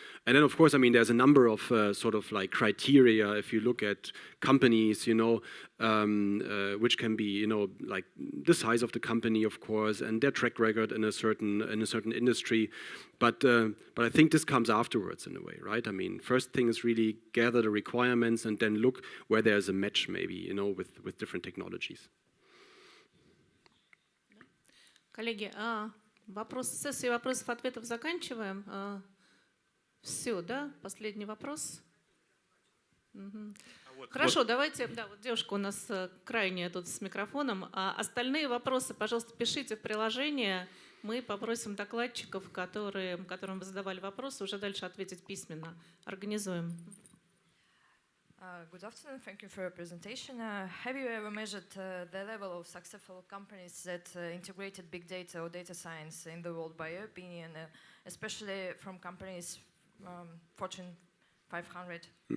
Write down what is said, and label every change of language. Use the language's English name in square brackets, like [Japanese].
[English] And then, of course, I mean, there's a number of sort of like criteria if you look at companies, which can be, like the size of the company, of course, and their track record in a certain industry. But I think this comes afterwards in a way, right? I mean, first thing is really gather the requirements and then look where there's a match, maybe, with different technologies. [Russian] Коллеги, сессию вопросов-ответов заканчиваем. Все, да? Последний вопрос. Угу. Хорошо, давайте, да, вот девушка у нас крайняя тут с микрофоном. А остальные вопросы, пожалуйста, пишите в приложение. Мы попросим докладчиков, которым вы задавали вопросы, уже дальше ответить письменно. Организуем. [English] Good afternoon. Thank you for your presentation. Have you ever measured the level of successful companies that integrated big data or data science in the world, by your opinion, especially from companies Fortune 500?